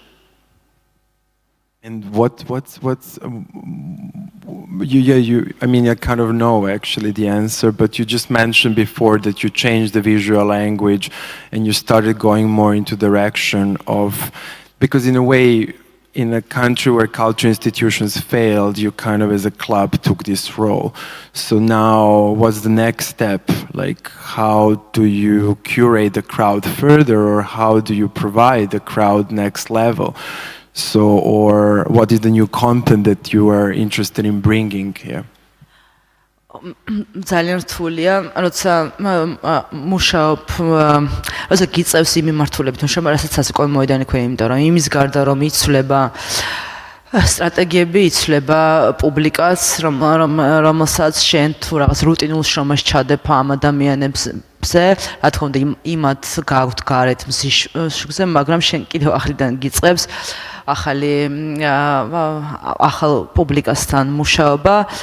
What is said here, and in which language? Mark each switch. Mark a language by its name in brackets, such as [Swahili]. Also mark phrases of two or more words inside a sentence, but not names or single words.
[English] And what's I mean, I kind of know actually the answer, but you just mentioned before that you changed the visual language and you started going more into direction of, because in a way, in a country where cultural institutions failed, you kind of as a club took this role. So now what's the next step? Like, how do you curate the crowd further, or how do you provide the crowd next level? So, or what is the new content that you are interested in bringing here? [Georgian] ძალიან რთულია, როცა მუშაობ, როცა გიწევს იმ მიმართულებით, რასაც საზღვაო მოედანი ქვია, იმიტომ რომ იმის გარდა რომ იცვლება სტრატეგიები, იცვლება პუბლიკაც, რომელსაც შენ თუ რაღაც რუტინულ შრომას ჩადებ ამ ადამიანებზე, რა თქმა უნდა იმათ გაქვთ გარეთ მზის შუქზე, მაგრამ შენ კიდევ ახრიდან გიწევს ახალ პუბლიკასთან მუშაობა.